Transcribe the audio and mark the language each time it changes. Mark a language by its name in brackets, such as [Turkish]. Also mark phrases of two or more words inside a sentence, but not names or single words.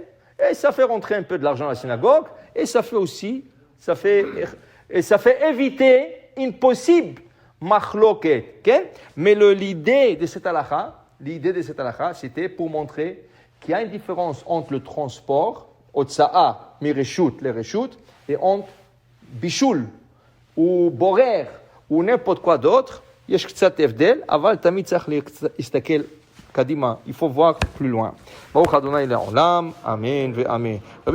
[French] Et ça fait rentrer un peu de l'argent à la synagogue. Et ça fait aussi, ça fait éviter une possible machloket. Okay? Mais l'idée de cette halakha, c'était pour montrer qu'il y a une différence entre le transport, [Hebrew] הוצאה, מרשות, [French] les reshut, et entre bishul, ou borer, ou n'importe quoi d'autre. [Hebrew] יש קצת הבדל, אבל תמיד צריך להסתכל קדימה. [French] Il faut voir plus loin. [Hebrew] ברוך ה' לעולם, אמן ואמן.